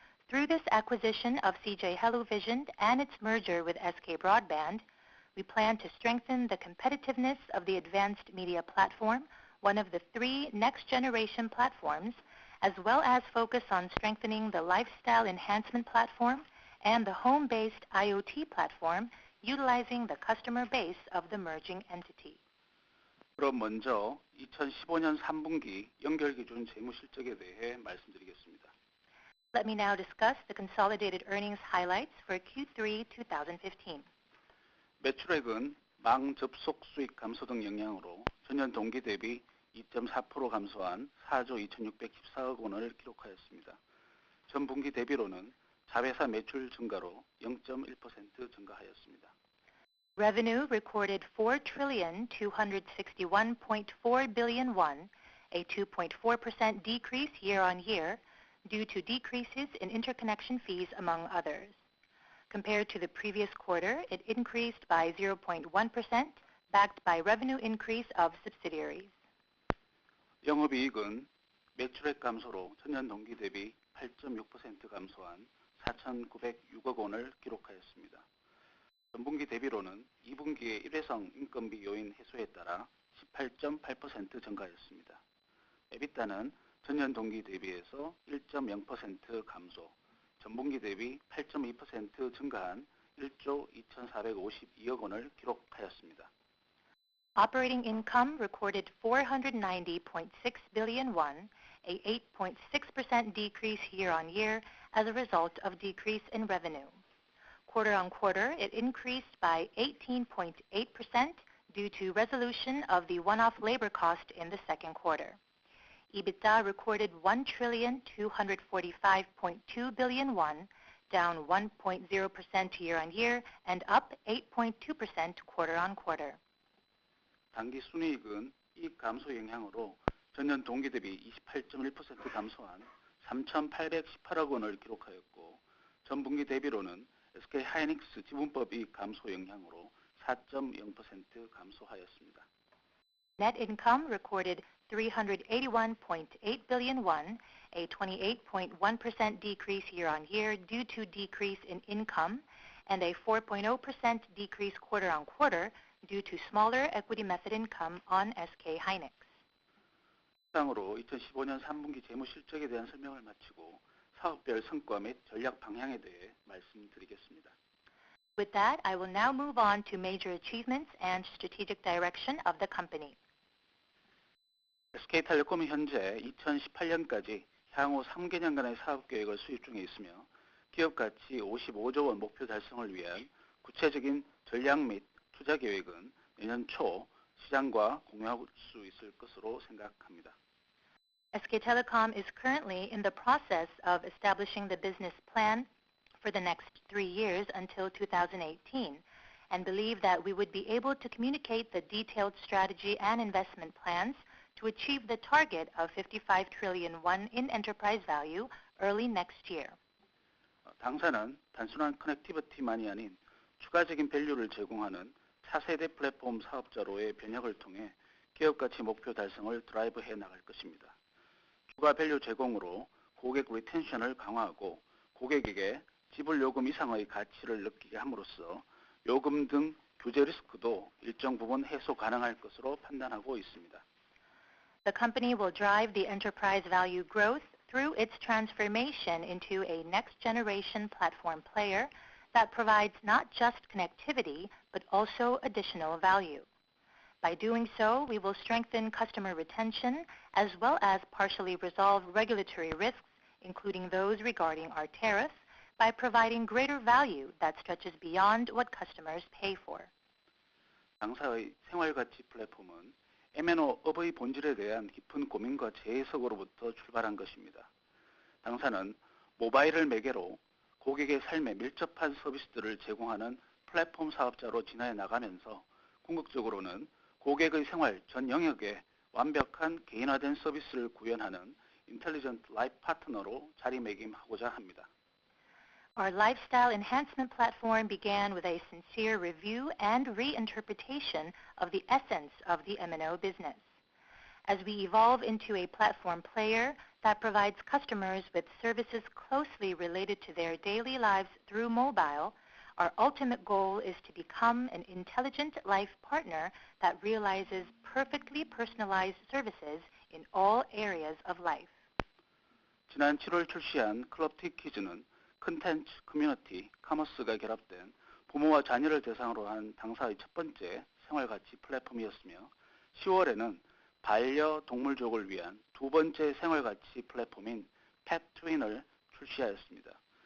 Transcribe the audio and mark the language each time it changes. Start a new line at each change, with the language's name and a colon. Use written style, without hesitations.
English: Through this acquisition of CJ Hellovision and its merger with SK Broadband, we plan to strengthen the competitiveness of the advanced media platform, one of the 3 next-generation platforms, as well as focus on strengthening the lifestyle enhancement platform and the home-based IoT platform, utilizing the customer base of the merging entity.
Korean: 그럼 먼저 2015년 3분기 연결기준 재무실적에 대해 말씀드리겠습니다.
English: Let me now discuss the consolidated earnings highlights for Q3 2015.
Korean: 매출액은 망 접속 수익 감소 등 영향으로 전년 동기 대비 2.4% 감소한 4조 2,614억 원을 기록하였습니다. 전분기 대비로는 자회사 매출 증가로 0.1% 증가하였습니다.
English: Revenue recorded 4,261.4 billion won, a 2.4% decrease year-on-year due to decreases in interconnection fees among others. Compared to the previous quarter, it increased by 0.1%, backed by revenue increase of subsidiaries.
Korean: 영업이익은 매출액 감소로 전년 동기 대비 8.6% 감소한 4,906억 원을 기록하였습니다. 전분기 대비로는 2분기의 일회성 인건비 요인 해소에 따라 18.8% 증가하였습니다. 에비타는 전년 동기 대비해서 1.0% 감소, 전분기 대비 8.2% 증가한 1조 2,452억 원을 기록하였습니다.
English: Operating income recorded 490.6 billion won, a 8.6% decrease year-on-year as a result of decrease in revenue. Quarter-on-quarter, it increased by 18.8% due to resolution of the one-off labor cost in the second quarter. EBITDA recorded 1,245.2 billion won, down 1.0% year-on-year and up 8.2% quarter-on-quarter.
Korean: 당기 순이익은 이익 감소 영향으로 전년 동기 대비 28.1% 감소한 3,818억 원을 기록하였고 전분기 대비로는 SK 하이닉스 지분법 이익 감소 영향으로 4.0% 감소하였습니다.
English: Net income recorded 381.8 billion won, a 28.1% decrease year-on-year due to decrease in income, and a 4.0% decrease quarter-on-quarter due to smaller equity method income on SK hynix.
Korean: 이상으로 2015년 3분기 재무 실적에 대한 설명을 마치고 사업별 성과 및 전략 방향에 대해 말씀드리겠습니다.
English: With that, I will now move on to major achievements and strategic direction of the company.
Korean: SK텔레콤은 현재 2018년까지 향후 3개년간의 사업 계획을 수립 중에 있으며 기업 가치 55조 원 목표 달성을 위한 구체적인 전략 및 투자 계획은 내년 초 시장과 공유할 수 있을 것으로 생각합니다.
English: SK Telecom is currently in the process of establishing the business plan for the next 3 years until 2018 and believe that we would be able to communicate the detailed strategy and investment plans to achieve the target of 55 trillion won in enterprise value early next year.
Korean: 당사는 단순한 커넥티비티만이 아닌 추가적인 밸류를 제공하는 차세대 플랫폼 사업자로의 변혁을 통해 기업 가치 목표 달성을 드라이브해 나갈 것입니다. 추가 밸류 제공으로 고객 리텐션을 강화하고 고객에게 지불 요금 이상의 가치를 느끼게 함으로써 요금 등 규제 리스크도 일정 부분 해소 가능할 것으로 판단하고 있습니다.
English: The company will drive the enterprise value growth through its transformation into a next-generation platform player that provides not just connectivity, but also additional value. By doing so, we will strengthen customer retention as well as partially resolve regulatory risks, including those regarding our tariffs, by providing greater value that stretches beyond what customers pay for.
Korean: 당사의 생활가치 플랫폼은 MNO업의 본질에 대한 깊은 고민과 재해석으로부터 출발한 것입니다. 당사는 모바일을 매개로 고객의 삶에 밀접한 서비스들을 제공하는 플랫폼 사업자로 진화해 나가면서 궁극적으로는 고객의 생활 전 영역에 완벽한 개인화된 서비스를 구현하는 인텔리전트 라이프 파트너로 자리매김하고자 합니다.
English: Our lifestyle enhancement platform began with a sincere review and reinterpretation of the essence of the MNO business. As we evolve into a platform player that provides customers with services closely related to their daily lives through mobile, our ultimate goal is to become an intelligent life partner that realizes perfectly personalized services in all areas of life.
Korean: 지난 7월 출시한 클럽티키즈는 컨텐츠, 커뮤니티, 커머스가 결합된 부모와 자녀를 대상으로 한 당사의 첫 번째 생활가치 플랫폼이었으며 10월에는 반려동물족을 위한 두 번째 생활가치 플랫폼인 펫트윈을 출시하였습니다.